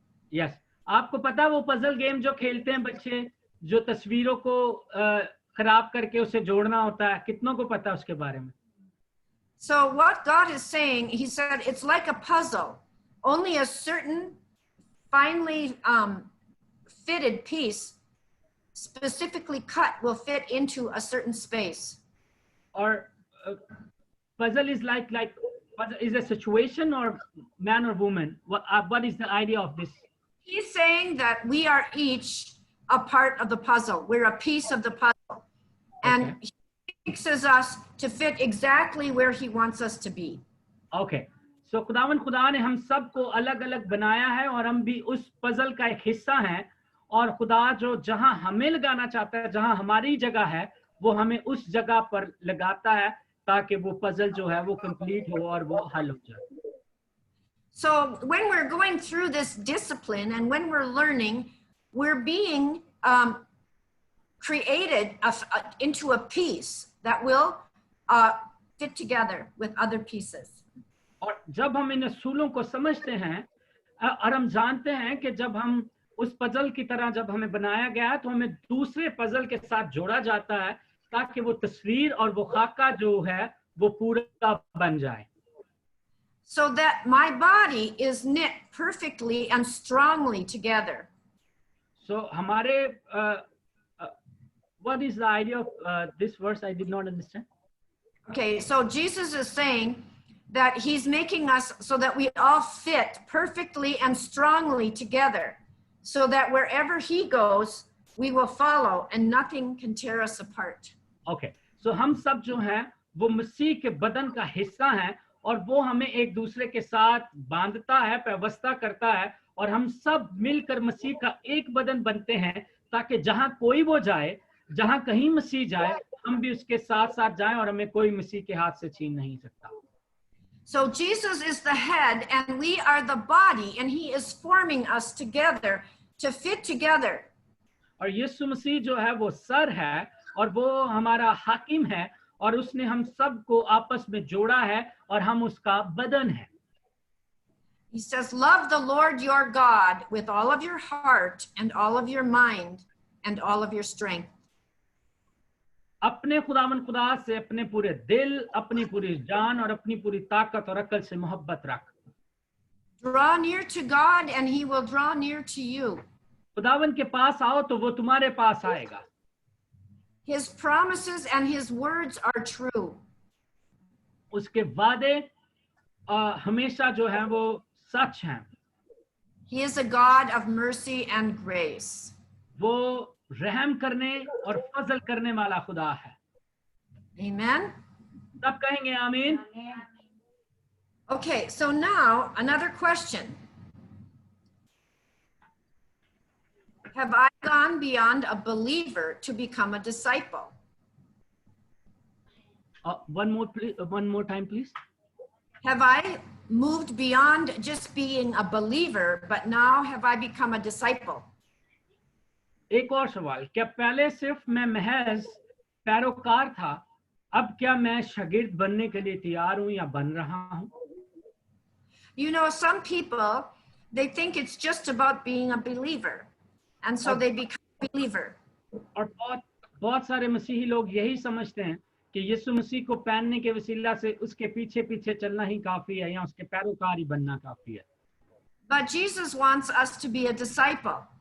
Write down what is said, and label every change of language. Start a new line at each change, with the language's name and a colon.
English: Yes.
Hindi: आपको पता है वो पजल गेम जो खेलते हैं बच्चे, जो तस्वीरों को खराब करके उसे जोड़ना होता है, कितनों को पता है उसके बारे में?
English: So what God is saying, he said, it's like a puzzle. Only a certain finely fitted piece, specifically cut, will fit into a certain space. Or puzzle is like is a situation or man or woman? What is the idea of this? He's saying that we are each a part of the puzzle. We're a piece of the puzzle. And he fixes us to fit exactly where he wants us to be. Okay.
Hindi: So खुदा ने हम सबको अलग अलग बनाया है और हम भी उस पजल का एक हिस्सा हैं, और खुदा जो जहां हमें लगाना चाहता है, जहां हमारी जगह है, वो हमें उस जगह पर लगाता है ताकि वो पजल जो है वो कंप्लीट हो और वो हल हो जाए.
English: So when we're going through this discipline and when we're learning, we're being created into a piece that will fit together with other pieces.
Hindi: और जब हम इन असूलों को समझते हैं और हम जानते हैं कि जब हम उस पजल की तरह जब हमें बनाया गया है तो हमें दूसरे पजल के साथ जोड़ा जाता है ताकि वो तस्वीर और वो खाका जो है वो पूरा बन जाए.
English: So that my body is knit perfectly and strongly together. So
Hindi: हमारे
English: what is the idea of this verse? I did not understand. Okay, so Jesus is saying that he's making us so that we all fit perfectly and strongly together, so that wherever he goes, we will follow and nothing can tear us apart.
Hindi: Okay, so हम सब जो हैं वो मसीह के बदन का हिस्सा हैं और वो हमें एक दूसरे के साथ बांधता है, व्यवस्था करता है और हम सब मिलकर मसीह का एक बदन बनते हैं ताकि जहां कोई वो जाए, जहां कहीं मसीह जाए, हम भी उसके साथ साथ जाएं और हमें कोई मसीह के हाथ से छीन नहीं सकता.
English: So Jesus is the head and we are the body and he is forming us together to fit together.
Hindi: और यीशु मसीह जो है वो सर है और वो हमारा हाकिम है और उसने हम सब को आपस में जोड़ा है और हम उसका बदन है.
English: He says, love the Lord your God with all of your heart and all of your mind and all of your strength.
Hindi: अपने खुदावन खुदा से अपने पूरे दिल, अपनी पूरी जान और अपनी पूरी ताकत और अकल से मोहब्बत रख.
English: Draw near to God and he will draw near to you.
Hindi: खुदावन के पास आओ तो वो तुम्हारे पास आएगा.
English: His promises and his words are true.
Hindi: उसके वादे हमेशा जो है वो सच हैं.
English: He is a God of mercy and grace.
Hindi: वो रहम करने और फजल करने वाला खुदा है.
English: Amen.
Hindi: सब कहेंगे आमीन.
English: Okay, so now another question. Have I gone beyond a believer to become a disciple? One more time, please. Have I moved beyond just being a believer, but now have I become a disciple?
Hindi: एक और सवाल, क्या पहले सिर्फ मैं महज पैरोकार था, अब क्या मैं शागिर्द बनने के लिए तैयार हूं या बन रहा हूं?
English: You know, some people, they think it's just about being a believer, and so they become a believer.
Hindi: और बहुत सारे मसीही लोग यही समझते हैं कि यीशु मसीह को पहनने के वसीला से उसके पीछे पीछे चलना ही काफी है या उसके पैरोकार ही बनना काफी है.
English: But Jesus wants us to be a disciple.